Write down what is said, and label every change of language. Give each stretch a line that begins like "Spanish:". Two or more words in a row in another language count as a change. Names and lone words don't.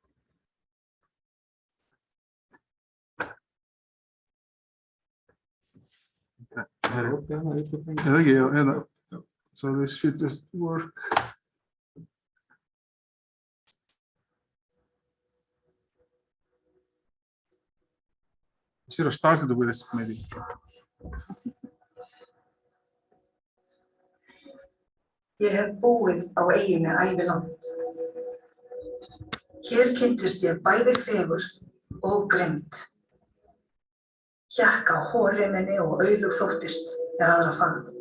English: Okay. So this should just work. Should have started with this maybe.
Icelandic: Ég hef búið á eyjunni ævilangt. Hér kynntist ég bæði fegurð og grimmd. Hékk á hóreminni og auðug þóttist aðra fann.